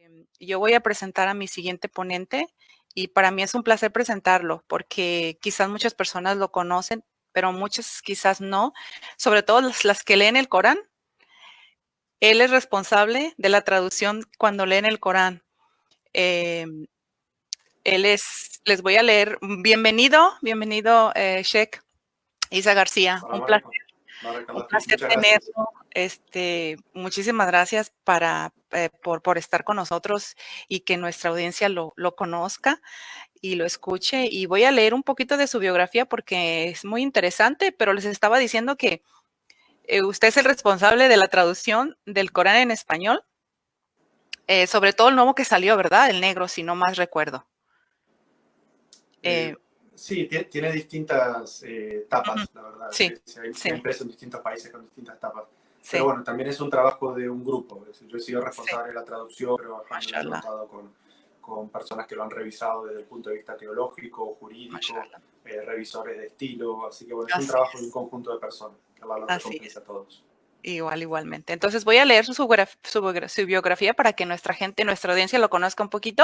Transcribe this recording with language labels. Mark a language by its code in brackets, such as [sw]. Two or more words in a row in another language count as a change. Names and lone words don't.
[es] Yo voy a presentar a mi siguiente ponente y para mí es un placer presentarlo porque quizás muchas personas lo conocen, pero muchas quizás no, sobre todo las que leen el Corán. Él es responsable de la traducción cuando leen el Corán. Em, les voy a leer, bienvenido, Sheikh Isa García, [ar] Salam [es] un [ar] عليكم. بارك الله فيك. [es] placer Muchas gracias. tenerlo. Muchísimas gracias por estar con nosotros y que nuestra audiencia lo conozca y lo escuche. Y voy a leer un poquito de su biografía porque es muy interesante, pero les estaba diciendo que usted es el responsable de la traducción del Corán en español, sobre todo el nuevo que salió, ¿verdad? El negro, si no más recuerdo. Eh, sí, tiene distintas Ujú. tapas, la verdad. Sí, Se sí, ha impreso en distintos países con distintas tapas. Pero sí, bueno, también es un trabajo de un grupo. Es decir, yo he sido sí, responsable de la traducción, pero alhamdulillah he mashallah, contado con personas que lo han revisado desde el punto de vista teológico, jurídico, mashallah. revisores de estilo. Así que bueno, es un Así trabajo de un es, conjunto de personas. Que Allah los así es. recompense a todos. Igualmente. Entonces voy a leer su biografía para que nuestra gente, nuestra audiencia lo conozca un poquito.